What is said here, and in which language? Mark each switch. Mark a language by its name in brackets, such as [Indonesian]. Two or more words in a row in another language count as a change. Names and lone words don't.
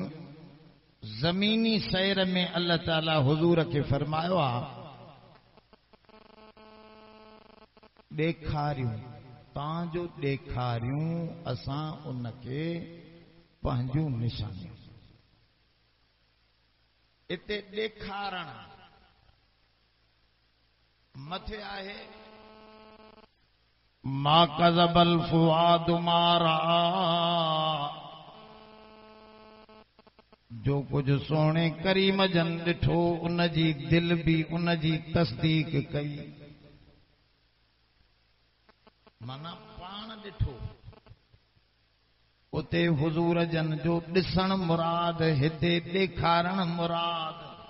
[Sindhi] ज़मीनी सैर में अल्लाह ताला हुज़ूर खे फरमायो आहे, ॾेखारियूं, तव्हांजो ॾेखारियूं असां उनखे पंहिंजूं निशानियूं। इते ॾेखारण मथे आहे, [Arabic] ما كذب الفؤاد ما رأى, [Sindhi] जो कुछ सोने करीम जन ॾिठो उन जी दिल भी उन जी तस्दीक कई। माना पाण ॾिठो, उते हुज़ूर जन जो ॾिसण मुराद, हिते ॾेखारण मुराद।